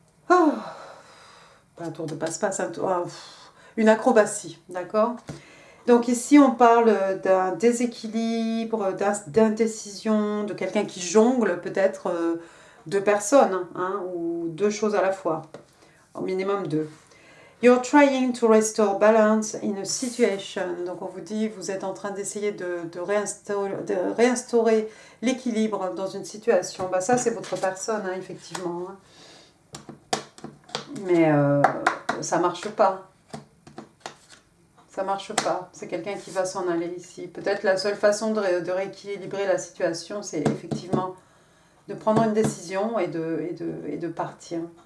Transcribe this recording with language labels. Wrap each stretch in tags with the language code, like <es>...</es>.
<fr>Oh, pas un tour de passe-passe, une acrobatie, d'accord? Donc ici on parle d'un déséquilibre, d'indécision, de quelqu'un qui jongle peut-être deux personnes, hein, ou deux choses à la fois, au minimum deux.</fr> <en>You're trying to restore balance in a situation.</en> <fr>Donc on vous dit, vous êtes en train d'essayer de réinstaurer l'équilibre dans une situation. Bah, ça c'est votre personne, hein, effectivement. Hein. Mais ça marche pas. Ça marche pas. C'est quelqu'un qui va s'en aller ici. Peut-être la seule façon de rééquilibrer la situation, c'est effectivement de prendre une décision et de partir.</fr>